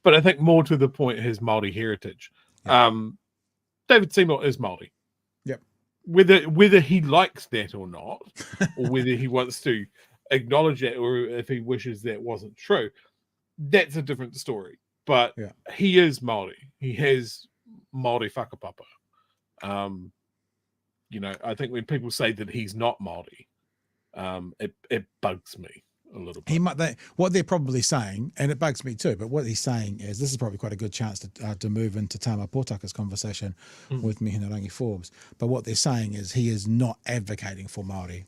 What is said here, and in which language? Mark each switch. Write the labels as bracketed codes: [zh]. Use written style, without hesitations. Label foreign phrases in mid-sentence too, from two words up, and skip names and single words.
[en] But I think more to the point, his Māori heritage. David Seymour is Māori. Yep. Whether he likes that or not, or whether he wants to acknowledge that, or if he wishes that wasn't true, that's a different story. But he is Māori. He has Māori whakapapa. I think when people say that he's not Māori, it bugs me a little bit. What they're probably saying, and it bugs me too, but what he's saying is, this is probably quite a good chance to move into Tama Potaka's conversation with Mihingarangi Forbes. But what they're saying is he is not advocating for Māori.